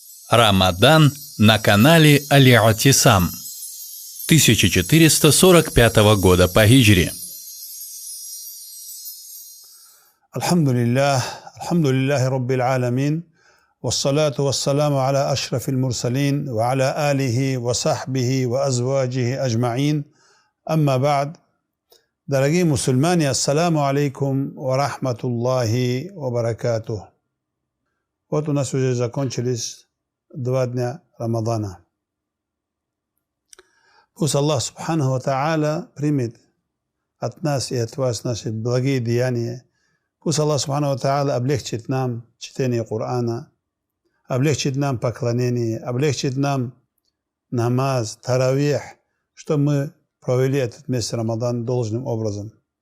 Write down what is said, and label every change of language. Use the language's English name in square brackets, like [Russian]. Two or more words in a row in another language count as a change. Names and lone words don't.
[Russian] Рамадан на канале Аль-Атисам 1445 года по хиджре. [Arabic] الحمد لله رب العالمين والصلاة والسلام على أشرف المرسلين وعلى آله وصحبه وأزواجه أجمعين. أما بعد. [Russian] Дорогие мусульмане, [Arabic] السلام عليكم ورحمة الله وبركاته. [Russian] Вот у нас уже закончились 2 дня Рамадана. Пусть Аллах [Arabic] سبحانه وتعالى [Russian] примет от нас и от вас наши благие деяния. Пусть Аллах [Arabic] سبحانه وتعالى [Russian] облегчит нам чтение Корана, облегчит нам поклонение, облегчит нам намаз, таравих, чтобы мы провели этот месяц Рамадан должным образом.